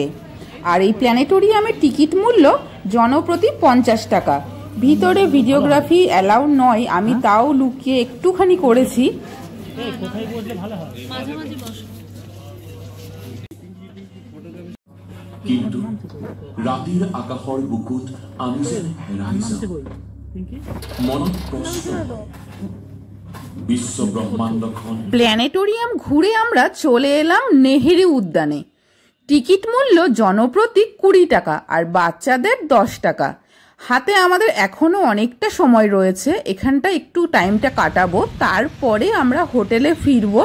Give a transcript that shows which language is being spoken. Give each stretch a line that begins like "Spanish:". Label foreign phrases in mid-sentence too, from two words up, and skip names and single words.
Bangla: আর এই প্ল্যানেটোরিয়ামের টিকিট মূল্য জনপ্রতি 50 টাকা। ভিতরে
English: videography allow
Bangla: নয়, আমি তাও লুকিয়ে একটুখানি করেছি।
Assamese: কিন্তু রাতির আকাশৰ বুকুত আমি যেন হেৰাই যাওঁ। মনত প্ৰশ্ন, বিশ্ব ব্রহ্মাণ্ডখন।
Bangla: প্ল্যানেটোরিয়াম ঘুরে আমরা চলে এলাম নেহেরু উদ্যানে। টিকিট মূল্য জনপ্রতি 20 টাকা আর বাচ্চাদের 10 টাকা। হাতে আমাদের এখনো অনেকটা সময় রয়েছে, এখানটা একটু টাইমটা কাটাবো, তারপরে আমরা হোটেলে ফিরবো।